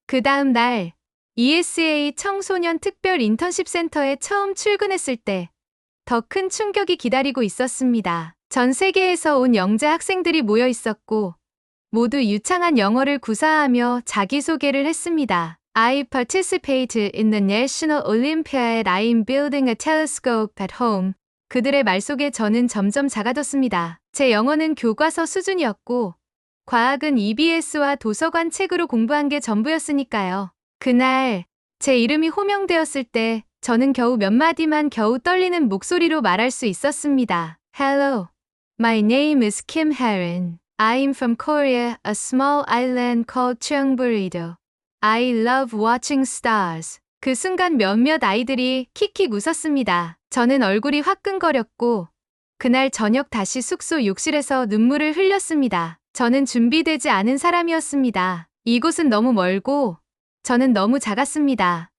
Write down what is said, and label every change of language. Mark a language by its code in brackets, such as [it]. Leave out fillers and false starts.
[ko] 그 다음 날 ESA 청소년 특별 인턴십 센터에 처음 출근했을 때 더 큰 충격이 기다리고 있었습니다. 전 세계에서 온 영재 학생들이 모여 있었고 모두 유창한 영어를 구사하며 자기소개를 했습니다. [en] I participate in the National Olympiad. I'm building a telescope at home. [ko] 그들의 말 속에 저는 점점 작아졌습니다. 제 영어는 교과서 수준이었고 과학은 EBS와 도서관 책으로 공부한 게 전부였으니까요. 그날 제 이름이 호명되었을 때 저는 겨우 몇 마디만 겨우 떨리는 목소리로 말할 수 있었습니다. [en] Hello, my name is Kim Harin. I'm from Korea, a small island called Cheongburido. I love watching stars. [ko] 그 순간 몇몇 아이들이 킥킥 웃었습니다. 저는 얼굴이 화끈거렸고 그날 저녁 다시 숙소 욕실에서 눈물을 흘렸습니다. 저는 준비되지 않은 사람이었습니다. 이곳은 너무 멀고 저는 너무 작았습니다.